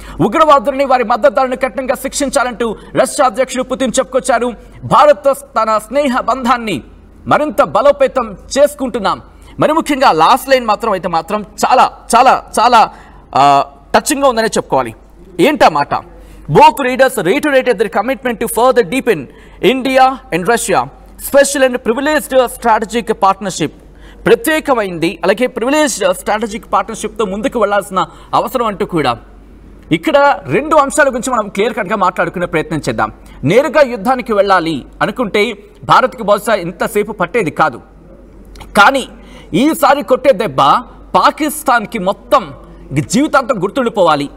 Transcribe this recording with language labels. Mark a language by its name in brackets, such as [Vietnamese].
[Telugu] ఉగ్రవాదులని, వారి మద్దతుదారులను కఠినంగా శిక్షించాలంటూ రష్యా అధ్యక్షుడు పుతిన్ చెప్పుకొచ్చారు. భారత్ తన స్నేహ బంధాన్ని మరింత బలోపేతం చేసుకుంటున్నాం. మరి ముఖ్యంగా లాస్ట్ లైన్ మాత్రం చాలా చాలా చాలా టచింగ్గా ఉందనే చెప్పుకోవాలి. ఏంటా మాట? [English] Both leaders reiterated their commitment to further deepen India and Russia special and privileged strategic partnership. [Telugu] ప్రత్యేకమైంది అలాగే ప్రివిలేజ్డ్ స్ట్రాటజిక్ పార్ట్నర్షిప్తో ముందుకు వెళ్లాల్సిన అవసరం అంటూ కూడా ఇక్కడ రెండు అంశాల గురించి మనం క్లియర్ కట్గా మాట్లాడుకునే ప్రయత్నం చేద్దాం. నేరుగా యుద్ధానికి వెళ్ళాలి అనుకుంటే భారత్కి బహుశా ఇంతసేపు పట్టేది కాదు. కానీ ఈసారి కొట్టే దెబ్బ పాకిస్తాన్కి మొత్తం జీవితాంతం గుర్తుండిపోవాలి.